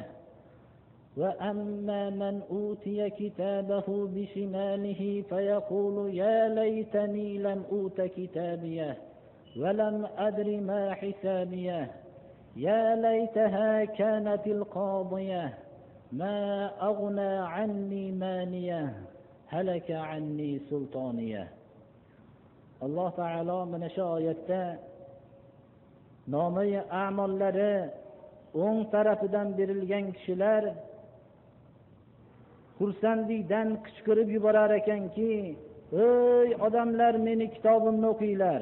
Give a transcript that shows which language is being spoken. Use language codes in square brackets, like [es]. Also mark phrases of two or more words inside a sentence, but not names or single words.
[ar] وأما من أوتي كتابه بشماله فيقول يا ليتني لم أوت كتابيه ولم أدر ما حسابيه يا ليتها كانت القاضية ما أغنى عني ماليه هلك عني سلطانيه. [uz] alloh taolo mana shu oyatda nomi amollari o'ng tarafidan berilgan kishilar xursandlikdan qichqirib yuborar ekanki, ey odamlar, meni kitobimni o'qinglar.